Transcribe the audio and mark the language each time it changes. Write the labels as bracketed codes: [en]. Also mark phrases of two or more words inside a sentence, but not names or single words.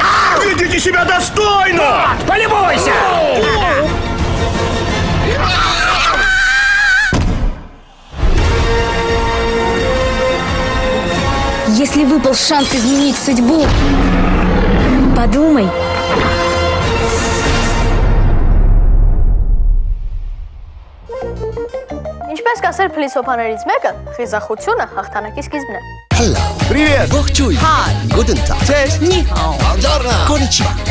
[ru] Ведите себя достойно! Полюбуйся! Если выпал шанс изменить судьбу, подумай. [hy] Ինչպես կասեր փիլիսոփաներից մեկը, խիզախությունը հաղթանակի սկիզբն է։ [en] Hello. Привет. [hy] Ողջույն. Hi. [de] Guten Tag. [hy] Cześć. [zh] 你好. [hy] Buongiorno. Konnichiwa.